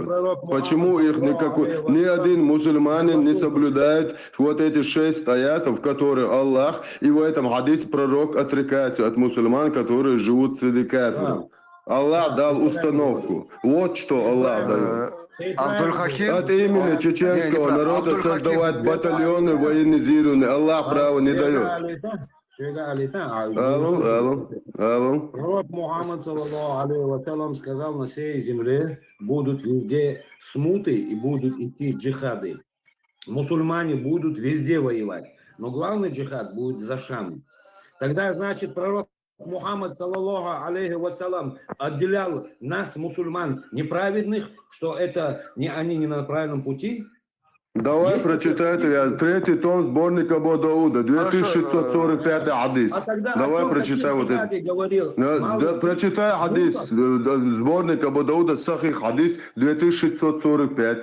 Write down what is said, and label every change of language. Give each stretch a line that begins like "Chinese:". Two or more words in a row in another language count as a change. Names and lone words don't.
Russian: Почему их ни один мусульманин не соблюдает вот эти 6 аятов, которые Аллах, и в этом хадисе пророк отрекается от мусульман, которые живут среди кафиров. Аллах дал установку. Вот что Аллах дает. От имени чеченского народа создавать батальоны военизированные. Аллах право не дает. Алло. Пророк Мухаммад,
Arabic: صلى الله عليه وسلم,
Russian: сказал, на всей земле будут везде смуты и будут идти джихады. Мусульмане будут везде воевать, но главный джихад будет за Шам. Тогда, значит, пророк Мухаммад,
Arabic: صلى الله عليه وسلم,
Russian: отделял нас, мусульман, неправедных, что это они не на правильном пути. Давай прочитай, 3-й том сборника Абу Дауда, 2645 хадис. Давай прочитай вот это. Прочитай хадис, сборник Абу Дауда, сахих хадис, 2645.